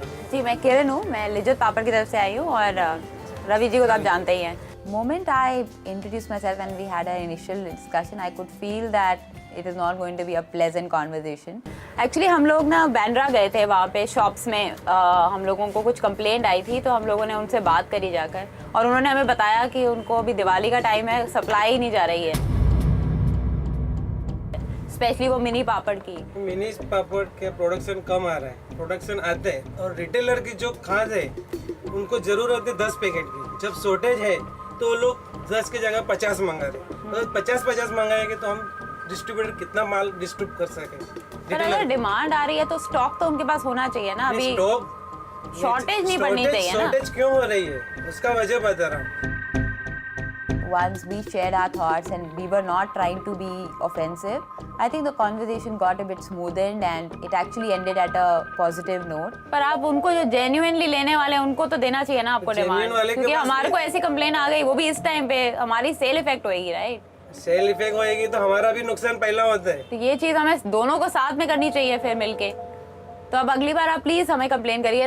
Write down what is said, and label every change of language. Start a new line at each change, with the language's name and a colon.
Hindi: जी, मैं किरण हूँ, मैं लिज्जत पापड़ की तरफ से आई हूँ और रवि जी को तो आप जानते ही हैं.
English: Moment I introduced myself and we had an initial discussion, I could feel that it is not going to be a pleasant conversation.
Hindi: Actually हम लोग ना बैंड्रा गए थे, वहाँ पे शॉप्स में हम लोगों को कुछ कंप्लेंट आई थी, तो हम लोगों ने उनसे बात करी जाकर और उन्होंने हमें बताया कि उनको अभी दिवाली का टाइम है, सप्लाई ही नहीं जा रही है, स्पेशली वो मिनी पापड़ की. मिनी पापड़ के प्रोडक्शन कम आ रहा है, प्रोडक्शन आते हैं और रिटेलर की जो खाद है उनको जरूरत है 10 पैकेट की. जब शॉर्टेज है तो वो लोग 10 की जगह 50 मंगा रहे. तो 50 मंगाएंगे तो हम डिस्ट्रीब्यूटर कितना माल डिस्ट्रीब्यूट कर सके. पर अगर डिमांड आ रही है तो स्टॉक तो उनके पास होना चाहिए ना. अभी स्टॉक शॉर्टेज नहीं पड़नी चाहिए ना. शॉर्टेज क्यों हो रही है उसका वजह बता रहा हूँ.
English: Once we shared our thoughts and we were not trying to be offensive, I think the conversation got a bit smoothened and it actually ended at a positive note.
Hindi: पर आप उनको जो genuinely लेने वाले हैं उनको तो देना चाहिए ना आपको डिमांड, क्योंकि हमारे को ऐसी कंप्लेन आ गई, वो भी इस टाइम पे, हमारी सेल इफेक्ट होएगी, राइट? सेल इफेक्ट होएगी तो हमारा भी नुकसान पहला होता है. तो ये चीज़ हमें दोनों को साथ में करनी चाहिए फिर मिलके. तो अब अगली बार आप प्लीज हमें कंप्लेन करिए.